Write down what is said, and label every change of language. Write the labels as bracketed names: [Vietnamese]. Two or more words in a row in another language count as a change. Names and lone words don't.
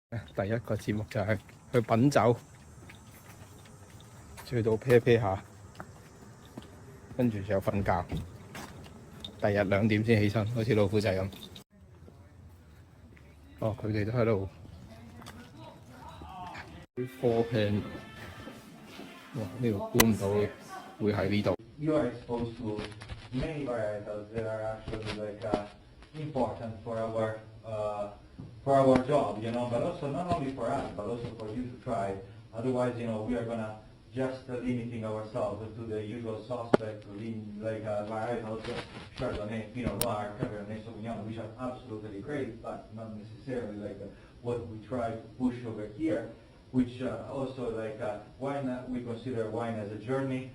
[Cantonese] 第一個節目就係去品酒，醉到啤啤下，跟住就瞓覺。第日2點先起身，好似老虎仔咁。哦，佢哋都喺度啲 [English] four pan， [Cantonese] 哇！呢度估唔到會喺呢度。 [English] You are exposed to many varietals that are actually important for our job, but also not only for us, but also for you to try. Otherwise, we are gonna just limiting ourselves to the usual suspects, varietals, Chardonnay, Pinot Noir, Cabernet Sauvignon, which are absolutely great, but not necessarily what we try to push over here, which also wine, we consider wine as a journey.